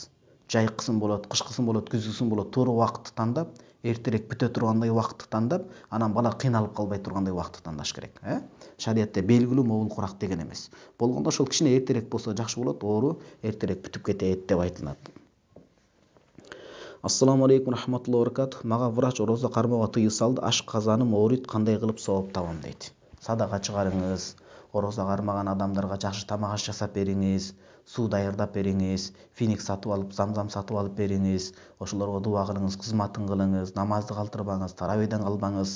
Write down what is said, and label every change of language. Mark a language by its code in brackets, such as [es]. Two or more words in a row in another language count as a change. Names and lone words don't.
[ky] Жайкысын болот, кышкысын болот, күзгүсүн болот, туура убакытты тандап, эртерээк бүтө тургандай убакытты тандап, анан бала кыйналып калбай тургандай убакытты тандаш керек. Шариатта белгилүү мобулкурак деген эмес. Болгондо ошол кичине эртерээк болсо жакшы болот, оору эртерээк бүтүп кетет деп айтылат. [ar] السلام عليكم ورحمة الله وبركاته. [ky] Мага врач орозо кармоого тыюу салды. Ашказаным ооруйт, кандай кылып сооп табам дейт. Садака чыгарыңыз, орозо кармаган адамдарга жакшы тамак аш жасап бериңиз, суу даярдап бериңиз, финик сатып алып, замзам сатып алып бериңиз, ошолорго дуа кылыңыз, кызматын кылыңыз, намазды калтырбаңыз, таравийден калбаңыз.